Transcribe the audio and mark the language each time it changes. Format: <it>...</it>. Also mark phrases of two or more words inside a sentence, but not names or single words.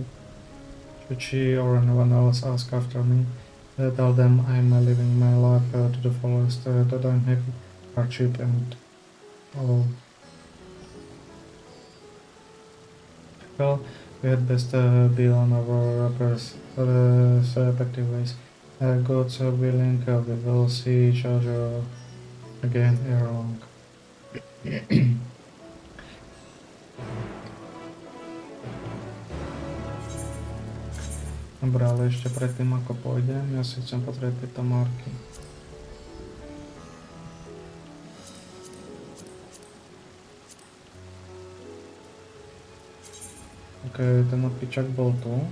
<en>Should she or anyone else ask after me, tell them I'm living my life to the fullest, that I'm happy, hardship and all. Well, we had best be on our respective ways. God's willing, we will see each other again ere long.</en> <sk>Dobre, ale ešte predtým ako pôjdem, ja si chcem pozrieť tieto marky. Ok, ten opičak bol tu.</sk>